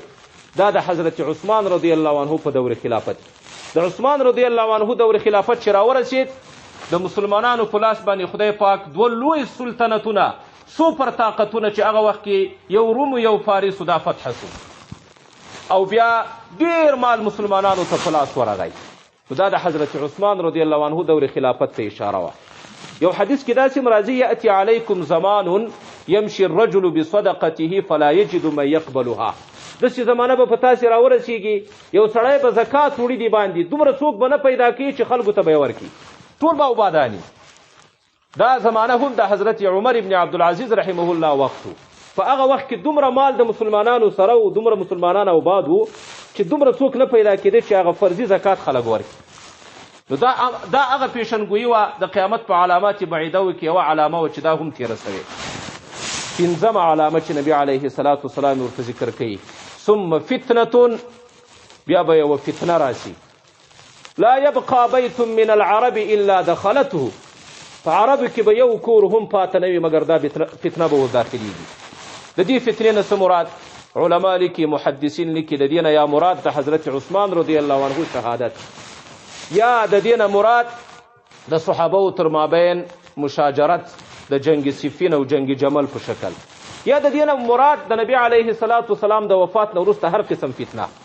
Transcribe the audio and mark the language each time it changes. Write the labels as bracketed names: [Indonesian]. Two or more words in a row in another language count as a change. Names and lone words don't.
[Pashto] دا د حضرت عثمان [Arabic] رضی الله عنه [Pashto] په دور خلافت، د عثمان [Arabic] رضی الله عنه [Pashto] دور خلافت چې راورسېد، د مسلمانانو په لاس باندې خدای پاک 2 لوی سلطنتونه، سوپر طاقتونه چې هغه وخت کې یو روم و یو فارس دا فتح سو، او بیا ډیر مال مسلمانانو ته په لاس ورغی. دا د حضرت عثمان [Arabic] رضی الله عنه [Pashto] دور خلافت ته اشاره وه. یو حدیث کې داسې راځي [Arabic] یأتي علیکم زمان یمشي الرجل بصدقته فلا یجد من یقبلها. [Pashto] داسې زمانه به په تاسې راورسېږي، یو سړی به زکات وړي دي باندې، دومره څوک به نه پیدا کوي چې خلکو ته به یې ورکړي، ټول به وباداني. دا زمانه هم د حضرت عمر ابن عبدالعزیز [Arabic] رحمه الله [Pashto] وخت و. په هغه وخت کې دومره مال د مسلمانانو سره و، دومره مسلمانان آباد و چې دومره څوک نه پیدا کېده چې هغه فرضي زکات خلک ورکړي. نو دا هغه پیشنګویي وه د قیامت په علامات بعیده کې یوه علامه وه چې دا هم تېره سوې. 5مه علامه چې نبي [Arabic] علیه الصلاة والسلام [Pashto] ورته ذکر کوي [Arabic] ثم فتنة، [Pashto] بیا به یوه فتنه راسي [Arabic] لا یبقى بیت من العرب الا دخلته. [Pashto] په عربو کې به یو کور هم پاته نه وي مګر دا فتنه به وداخلیږي. د دې فتنې نه څه مراد؟ علما لیکي، محدثین لیکي، د دې نه یا مراد د حضرت عثمان [Arabic] رضی الله عنه [Pashto] شهادت، یا د دې نه مراد د صحابو تر مابین مشاجرت د جنگ صفین او جنگ جمل په شکل، یا د دې نه مراد د نبی [Arabic] علیه الصلاة والسلام [Pashto] د وفات نه وروسته هر قسم فتنه.